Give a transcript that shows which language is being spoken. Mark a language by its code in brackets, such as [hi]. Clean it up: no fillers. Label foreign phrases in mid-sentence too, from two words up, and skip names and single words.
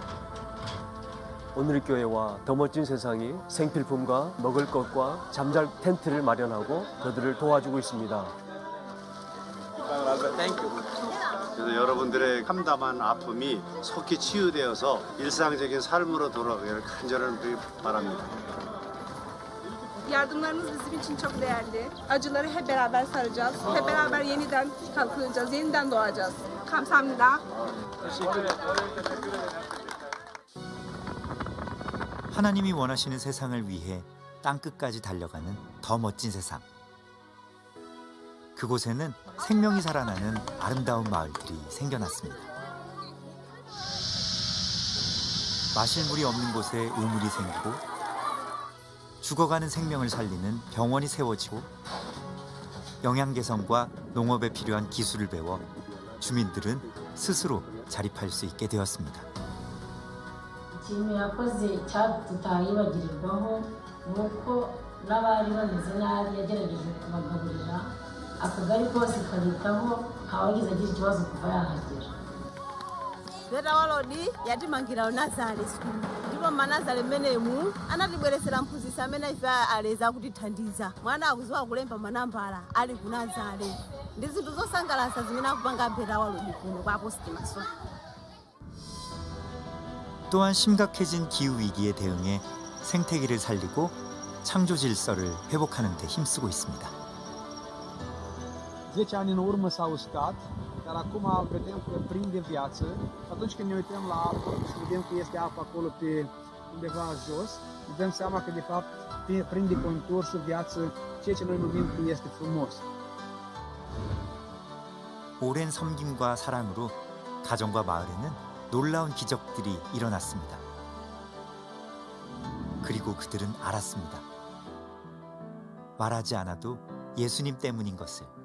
[ko] 오늘 교회와 더 멋진 세상이 생필품과 먹을 것과 잠잘 텐트를 마련하고 그들을 도와주고 있습니다. 그래서 여러분들의 참담한 아픔이 속히 치유되어서 일상적인 삶으로 돌아가기를 간절히 바랍니다. [tr] Yardımlarınız bizim için çok değerli. Acıları hep beraber saracağız. Hep beraber yeniden kalkınacağız, yeniden doğacağız. [ko] 감사합니다. 하나님이 원하시는 세상을 위해 땅끝까지 달려가는 더 멋진 세상. 그곳에는 생명이 살아나는 아름다운 마을들이 생겨났습니다. 마실 물이 없는 곳에 우물이 생기고 죽어가는 생명을 살리는 병원이 세워지고 영양 개선과 농업에 필요한 기술을 배워 주민들은 스스로 자립할 수 있게 되었습니다. [rw] ikintu yakoze tutayibagirirwaho ni uko n'abari bameze nabi yagerageje kubagaburira akagari kose kabitaho ntawageze agira ikibazo kuva yahagera. [ny] Vera walodi yatimangira nazale skulu ndipo manazale menemu anatibweresera mphunzitsi amene ife aleza kutithandiza mwana akuziwa kulemba manambala ali kunazale ndi zinthu zosangalatsa zimene akupanga Vera walodi kuno kwa Apostle Maso. [ko] 또한 심각해진 기후 위기에 대응해 생태계를 살리고 창조 질서를 회복하는 데 힘쓰고 있습니다. [ro] 10 ani în urmă s-a uscat, dar acum vedem că prinde viață. Atunci când ne uităm la apă și vedem că este apă acolo pe undeva jos, ne dăm seama că de fapt prinde contursul viață ceea ce noi numim că este frumos. [ko] 오랜 섬김과 사랑으로 가정과 마을에는 놀라운 기적들이 일어났습니다. 그리고 그들은 알았습니다. 말하지 않아도 예수님 때문인 것을.